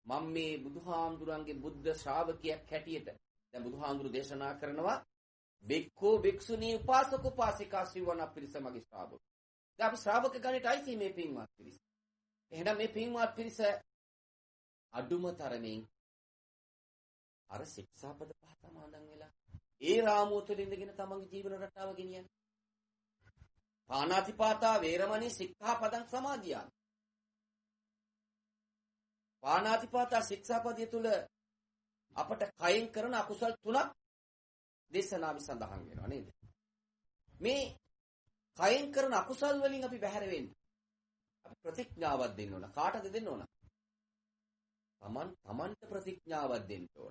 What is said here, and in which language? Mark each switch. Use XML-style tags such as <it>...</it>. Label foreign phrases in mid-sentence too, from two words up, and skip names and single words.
<si>මම මේ බුදුහාමුදුරන්ගේ බුද්ධ ශ්‍රාවකයෙක් හැටියට දැන් බුදුහාමුදුරු දේශනා කරනවා බික්ඛු බික්ෂුණී උපාසක උපාසිකා සිවණ පිරිස මගේ ශ්‍රාවක. දැන් අපි ශ්‍රාවක ගණයට අයිති මේ පින්වත් පිරිස. එහෙනම් මේ පින්වත් පිරිස අඩුම තරමින් අර ශික්ෂාපද පහ සමාදන් වෙලා ඒ රාමුව තුළ ඉඳගෙන තමන්ගේ ජීවන රටාව ගෙනියන්න.</si> <pi>පාණාතිපාතා වේරමණී සික්ඛාපදං සමාදියාමි.</pi> <si>පාණාතිපාතා ශික්ෂාපදය තුළ අපට කයෙන් කරන අකුසල් 3ක් දේශනාවේ සඳහන් වෙනවා නේද? මේ කයෙන් කරන අකුසල් වලින් අපි බැහැර වෙන්න. අපි ප්‍රතිඥාවක් දෙන්න ඕන. කාටද දෙන්න ඕන? තමන්ට ප්‍රතිඥාවක් දෙන්න ඕන.</si>